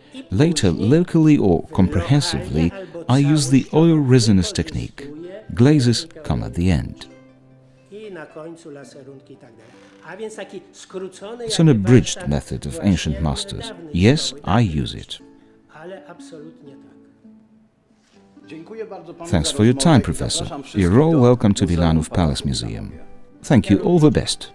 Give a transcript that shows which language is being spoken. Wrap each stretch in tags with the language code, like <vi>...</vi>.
<en>Later, locally or comprehensively, I use the oil resinous technique. Glazes come at the end.</en> <pl>I na końcu laserunki i tak dalej. A więc taki skrócony</pl> <en>It's an abridged method of ancient masters. Yes, I use it.</en> <pl>Ale absolutnie tak.</pl> <en>Thanks for your time, Professor. You're all welcome to Wilanów Palace Museum. Thank you, all the best.</en>